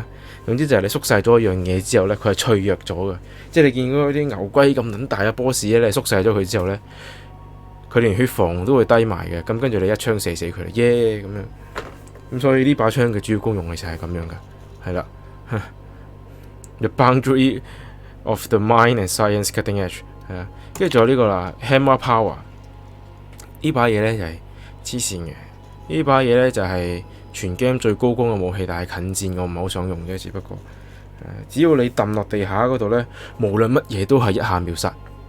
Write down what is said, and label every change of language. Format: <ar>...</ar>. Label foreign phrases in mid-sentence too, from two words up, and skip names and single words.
<yue>總之就係你縮細咗一樣嘢之後咧，佢係脆弱咗嘅。即係你見嗰啲牛龜咁撚大嘅 boss 咧，你縮細咗佢之後咧，佢連血防都會低埋嘅。咁跟住你一槍射死佢啦，耶咁樣。咁所以呢把槍嘅主要功用其實係咁樣嘅，係啦。</yue> <en>The boundary of the mind and science cutting edge</en> <yue>係啊，跟住仲有呢個啦 Hammer Power 呢把嘢咧就係黐線嘅，呢把嘢咧就係全 game 最高攻嘅武器，但係近戰我唔係好想用啫，只不過只要你揼落地下嗰度咧，無論乜嘢都係一下秒殺，</yue>